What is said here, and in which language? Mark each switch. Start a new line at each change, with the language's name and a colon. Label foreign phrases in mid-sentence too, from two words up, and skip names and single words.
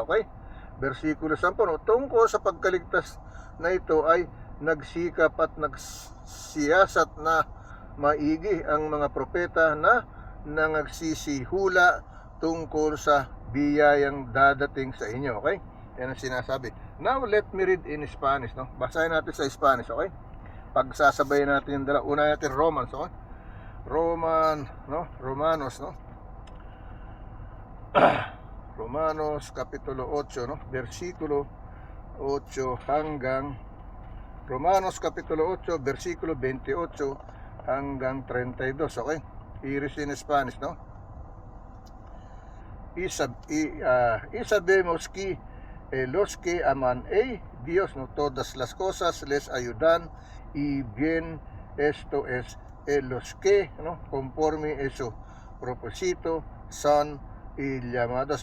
Filipino: Okay? Versikulo 10, no? Tungkol sa pagkaligtas na ito ay nagsikap at nagsiyasat na maigi ang mga propeta na nagsisihula tungkol sa biyayang dadating sa inyo. Okay? Yan ang sinasabi.
English: Now let me read in Spanish, no?
Filipino: Basahin natin sa Spanish, okay? Pagsasabayin natin yung dalawa. Una natin Romans, okay? Romanos, no? Romanos kapitulo 8, no? Versikulo 8 hanggang Romanos kapitulo 8, versikulo 28 hanggang 32, okay?
English: Iris in Spanish,
Filipino: no?
Spanish: Sabemos que los que aman a Dios, no, todas las cosas les ayudan y bien, esto es los que, no, conforme a su propósito son y llamados.